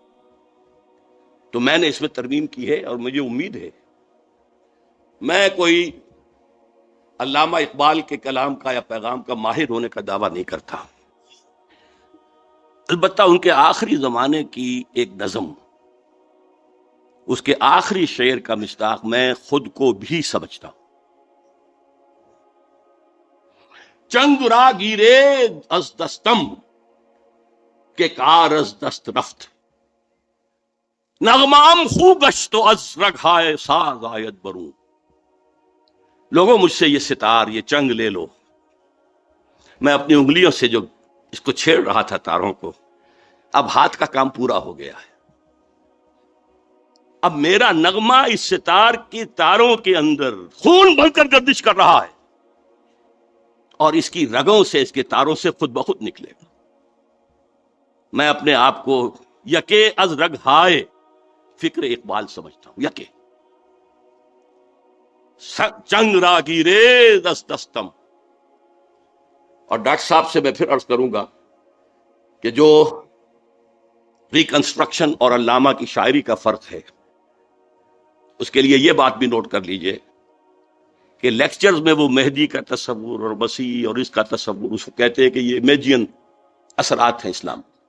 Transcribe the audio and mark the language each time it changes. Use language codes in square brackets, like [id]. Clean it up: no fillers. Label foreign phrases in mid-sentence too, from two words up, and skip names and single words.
[ur] تو میں نے اس میں ترمیم کی ہے، اور مجھے امید ہے میں کوئی علامہ اقبال کے کلام کا یا پیغام کا ماہر ہونے کا دعویٰ نہیں کرتا، البتہ ان کے آخری زمانے کی ایک نظم، اس کے آخری شعر کا مصداق میں خود کو بھی سمجھتا ہوں۔ [fa] چنگ را گیرے از دستم کہ کار از دست رفت، نغمام خو گشت و از رگھائے ساز آید برون۔ [ur] لوگوں مجھ سے یہ ستار، یہ چنگ لے لو، میں اپنی انگلیوں سے جو اس کو چھیڑ رہا تھا تاروں کو، اب ہاتھ کا کام پورا ہو گیا ہے، اب میرا نغمہ اس ستار کے تاروں کے اندر خون بن کر گردش کر رہا ہے، اور اس کی رگوں سے، اس کے تاروں سے خود بخود نکلے گا۔ میں اپنے آپ کو [fa] یکے از رگ ہائے فکر اقبال [ur] سمجھتا ہوں، [fa] یکے چنگ را گیرے دس دستم۔ [ur] اور ڈاکٹر صاحب سے میں پھر عرض کروں گا کہ جو ریکنسٹرکشن اور علامہ کی شاعری کا فرق ہے، اس کے لیے یہ بات بھی نوٹ کر لیجئے کہ لیکچرز میں وہ مہدی کا تصور اور مسیح اور اس کا تصور، اس کو کہتے ہیں کہ یہ امیجین اثرات ہیں اسلام۔